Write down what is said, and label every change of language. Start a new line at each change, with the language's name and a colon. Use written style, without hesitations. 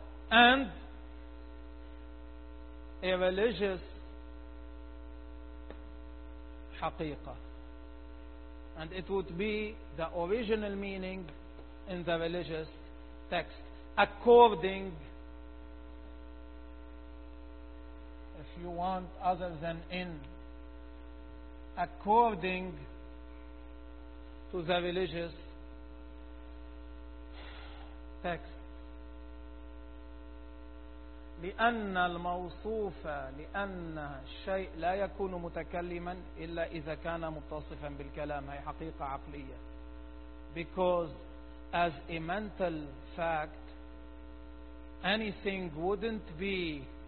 English: and a religious حقيقة, and it would be the original meaning in the religious text according, if you want, other than in, according to the religious text.
Arabic: لأن الموصوف لأن الشيء لا يكون متكلما إلا إذا كان متصفا بالكلام, هي حقيقة عقلية.
English: Because as a mental fact anything wouldn't be